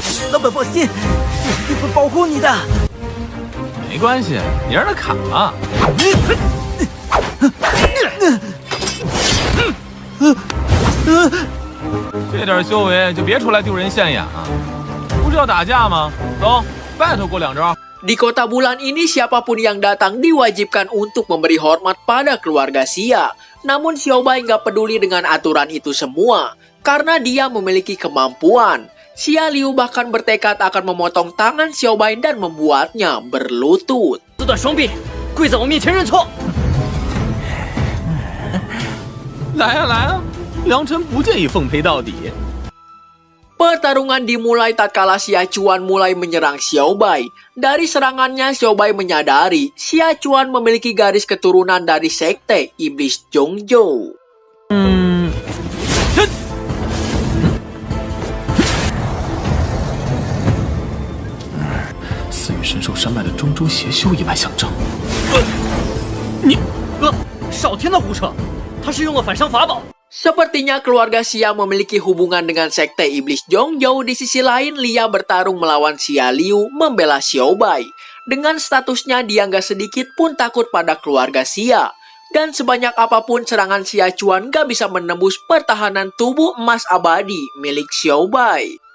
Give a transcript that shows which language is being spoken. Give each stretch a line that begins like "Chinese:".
Chinese: 老板放心，我一定会保护你的。没关系，你让他砍了。这点修为就别出来丢人现眼啊！不是要打架吗？走，拜托过两招。
Indonesian: Di kota bulan ini siapapun yang datang diwajibkan untuk memberi hormat pada keluarga Xia. Namun Xiaobai nggak peduli dengan aturan itu semua karena dia memiliki kemampuan. Xia Liu bahkan bertekad akan memotong tangan Xiaobai dan membuatnya berlutut.
Chinese: 撕断双臂，跪在我面前认错。来啊来啊，良辰不介意奉陪到底。
Indonesian: Pertarungan dimulai tatkala Xia Chuan mulai menyerang Xiaobai. Dari serangannya, Xiaobai menyadari Xia Chuan memiliki garis keturunan dari sekte Iblis Zhongzhou.
Chinese: 四羽神兽山脉的中州邪修一脉相承。少听他胡扯，他是用了反伤法宝。
Indonesian: Sepertinya keluarga Xia memiliki hubungan dengan sekte Iblis Zhongzhou. Di sisi lain, Lia bertarung melawan Xia Liu membela Xiaobai. Dengan statusnya, dia nggak sedikit pun takut pada keluarga Xia. Dan sebanyak apapun serangan Xia Chuan nggak bisa menembus pertahanan tubuh emas abadi milik Xiaobai.